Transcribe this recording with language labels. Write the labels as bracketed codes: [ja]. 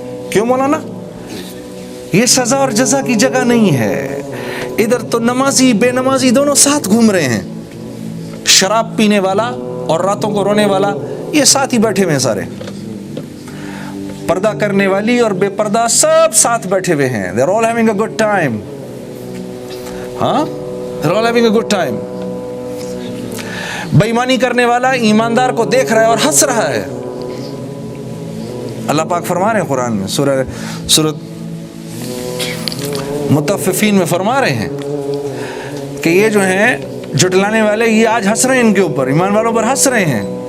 [ur] کیوں مولانا؟ یہ سزا اور جزا کی جگہ نہیں ہے. ادھر تو نمازی بے نمازی دونوں ساتھ گھوم رہے ہیں. شراب پینے والا اور راتوں کو رونے والا یہ ساتھ ہی بیٹھے ہوئے ہیں سارے. پردہ کرنے والی اور بے پردہ سب ساتھ بیٹھے ہوئے ہیں. [en] They are all having a good time. ہاں, they are all having a good time. [ur] بےایمانی کرنے والا ایماندار کو دیکھ رہا ہے اور ہنس رہا ہے. اللہ پاک فرما رہے ہیں قرآن میں, سورۃ مطففین میں فرما رہے ہیں کہ یہ جو ہیں جھٹلانے والے, یہ آج ہنس رہے ہیں ان کے اوپر, ایمان والوں پر ہنس رہے ہیں.